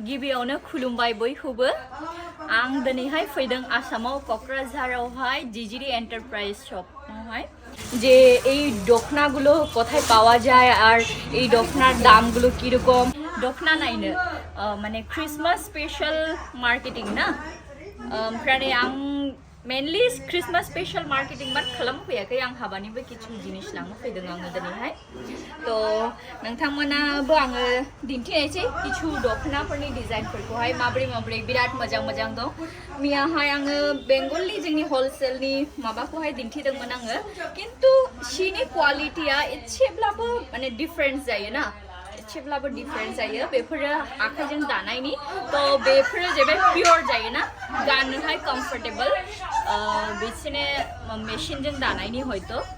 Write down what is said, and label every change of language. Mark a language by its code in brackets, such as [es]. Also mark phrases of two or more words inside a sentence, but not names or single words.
[brx] गिबियावनो खुलुमबाय बयखौबो आं दिनैहाय फैदों आसामाव क'क्राझारावहाय जिजिरि एन्टारप्राइज शपआवहाय [bn] যে এই দখনাগুলো কোথায় পাওয়া যায় আর এই দখনার দামগুলো কিরকম দখনা [brx] নাইনো মানে [en] Christmas special marketing [brx] না ओमफ्राय आं मेनलि [en] Christmas special marketing [brx] बाट खालामफैयाखै आं हाबानिबो किछु जिनिस लांनो फैदों आङो दिनैहाय तो नोंथांमोनाबो आङो दिन्थिनायसै किछु दखनाफोरनि डिजाइनफोरखौहाय माब्रै माब्रै बिराद मोजां मोजां दं मियाहाय आङो बेंगलनि जोंनि हलसेलनि माबाखौहाय दिन्थिदोंमोन आङो किन्तु सिनि क्वालिटिया एसेब्लाबो माने डिफरेन्स जायो ना एसेब्लाबो डिफरेन्स जायो बेफोरो आखाइजों दानायनि तो बेफोरो जाबाय पियर जायो ना गाननोहाय कम्फर्टेबल बिसोरनो मेशिनजों दानायनि हयतो